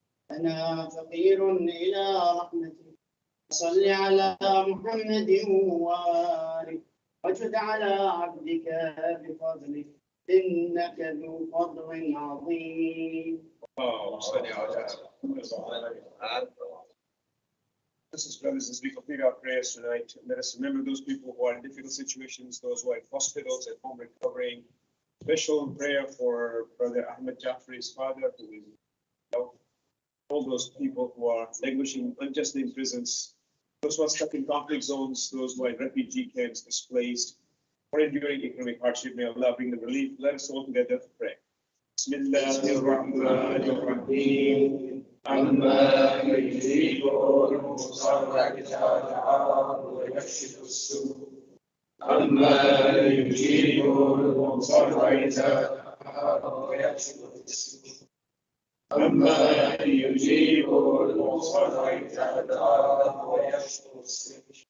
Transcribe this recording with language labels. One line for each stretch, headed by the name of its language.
Arabic: أنا فقير إلى رحمتك صل على محمد وآله وجد على عبدك بفضلك إنك ذو فضل عظيم.
English: This is brothers, as we complete our prayers tonight, let us remember those people who are in difficult situations, those who are in hospitals, at home recovering. Special prayer for Brother Ahmed Jafri's father, who is all those people who are languishing unjustly in prisons, those who are stuck in conflict zones, those who are in refugee camps, displaced, or enduring economic hardship. May Allah bring them relief. Let us all together pray.
Arabic: Bismillahirrahmanirrahim. أما يجيب المضطر إذا دعاه ويكشف السوء أما يجيب المضطر إذا دعاه ويكشف السوء أما يجيب المضطر إذا دعاه ويكشف السوء